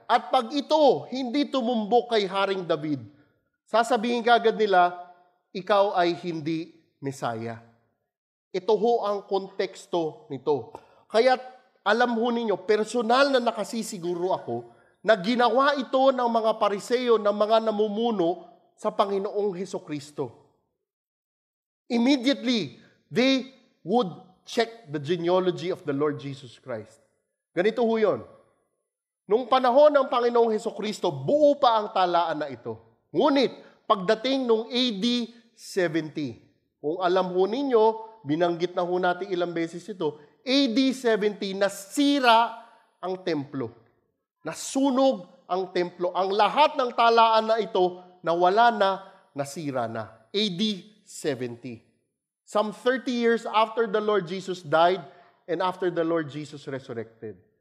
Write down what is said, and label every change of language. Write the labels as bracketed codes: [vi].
[tl] At pag ito, hindi tumumbok kay Haring David, sasabihin kagad nila, ikaw ay hindi Mesaya. Ito ho ang konteksto nito. Kaya alam ho ninyo, personal na nakasisiguro ako na ginawa ito ng mga Pariseo, ng mga namumuno sa Panginoong Hesukristo. [en] Immediately, they would check the genealogy of the Lord Jesus Christ. [tl] Ganito ho yun. Nung panahon ng Panginoong Hesukristo, buo pa ang talaan na ito. Ngunit, pagdating nung AD 70, kung alam ho ninyo, binanggit na ho natin ilang beses ito, AD 70, nasira ang templo. Nasunog ang templo. Ang lahat ng talaan na ito, nawala na, nasira na. AD 70. [en] Some 30 years after the Lord Jesus died and after the Lord Jesus resurrected.